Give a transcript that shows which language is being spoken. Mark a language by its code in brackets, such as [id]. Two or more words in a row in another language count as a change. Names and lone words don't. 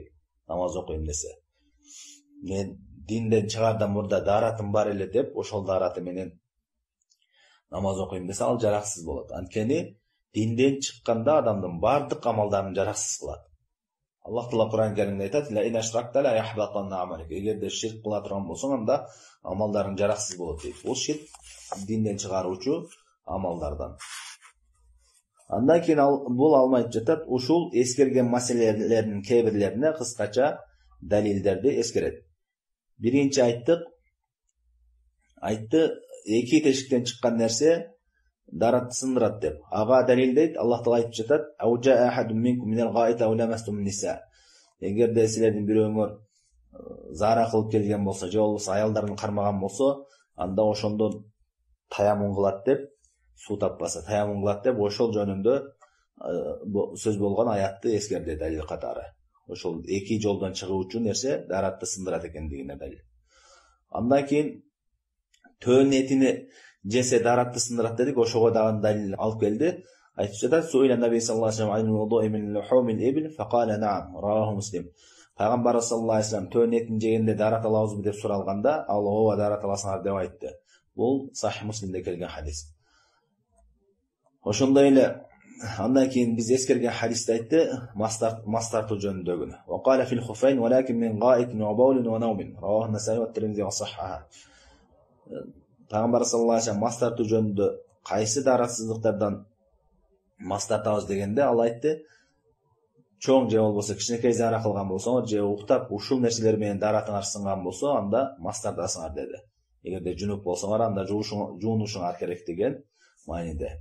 [ky] Намаз окуйм десе. Мен динден чыгардан мурда дааратым бар эле деп, ошол даараты менен намаз окуйм десе, ал жараксыз болот. Анткени динден чыкканда адамдын бардык амалдарын жараксыз кылат. Аллах Таала Кур'ан Каримде айтат: [ar] "لئن أشركت ليحبطن عملك." [ky] Эгерде ширк кыла турган болсоң, анда амалдарың жараксыз болот дейт. Бул ширк динден чыгаруучу амалдардан. Андан кийин бул алым айтып жатат, ушул эскерген маселелердин кээ бирлерине кыскача далилдерди эскерет. Биринчи айтты, эки тешиктен чыккан нерсе дааратты сындырат деп. Ага далил дейт, Аллах Таала айтып жатат: [ar] "أو جاء أحد منكم من الغائط أو لامستم النساء." [ky] Эгерде силердин бирөөңөр зара кылып келген болсо, же болбосо аялдарын кармаган болсо, анда ошондон таямун кылат деп, суу таппаса таямун кылат деп, ошол жөнүндө сөз болгон аятты эскерди далил катары. Ошол эки жолдон чыгуучу нерсе дааратты сындырат экендигине далил. Андан кийин төөн этини жесе дааратты сындырат дедик, ошого дагы далил алып келди. Айтып жатат, [ar] "سئل النبي صلى الله عليه وسلم الوضوء من لحوم الإبل فقال نعم", رواه مسلم. [ky] Пайгамбар [ar] صلى الله عليه وسلم [ky] төөн этин жегенде даарат алабызбы деп суралганда, ал ооба даарат аласыңар деп айтты. Бул Сахих Муслимде келген хадис. Ошондой эле андан кийин биз эскерген хадисте айтты, мас тартуу жөнүндөгүнү. [ar] وقال في الخفين ولكن من غائط وبول ونوم، رواه النسائي والترمذي وصححه. [ky] Пайгамбар [ar] صلى الله عليه وسلم [ky] мас тартуу жөнүндө кайсы дааратсыздыктардан мас тартабыз дегенде, ал айтты, чоң же болбосо кичинекей зара кылган болсоңор, же уктап ушул нерселер менен дааратыңар сынган болсо, анда мас тартасыңар деди. Эгерде жунуп болсоңор, анда жуунушуңар керек деген мааниде.